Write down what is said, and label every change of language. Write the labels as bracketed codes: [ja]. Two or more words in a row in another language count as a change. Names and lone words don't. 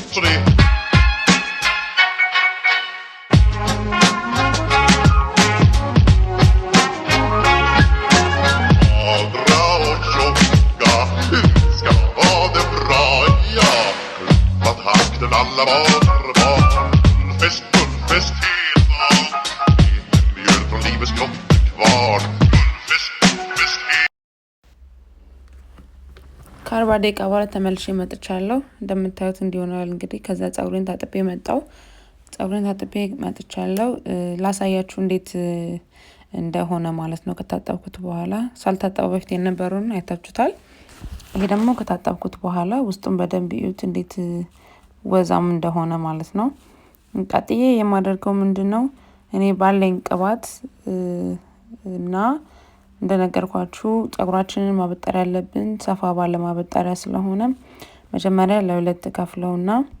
[sv] Så det alla barn, fullfest hela dagen. Mjöl från livets grottekvarn. Fullfest hela [am] ከ40 ደቂቃ በኋላ ተመልሼ መጥቻለሁ። እንደምታዩት እንዲሆናል እንግዲህ ከዛ ጸጉሬን ታጥቤ መጥቻለሁ። ላሳያችሁ እንዴት እንደሆነ ማለት ነው። ከታጠብኩት በኋላ ሳልታጠበው በፊት የነበረውን አይታችሁታል። ይሄ ደግሞ ከታጠብኩት በኋላ ውስጡን በደንብ እዩት እንዴት ወዛም እንደሆነ ማለት ነው። ቀጥዬ የማደርገው ምንድነው እኔ ባለኝ ቅባት እና እንደነገርኳችሁ ጸጉራችንን ማበጠር ያለብን ሰፋ ባለ ማበጠሪያ ስለሆነ መጀመሪያ ለሁለት ከፍለውና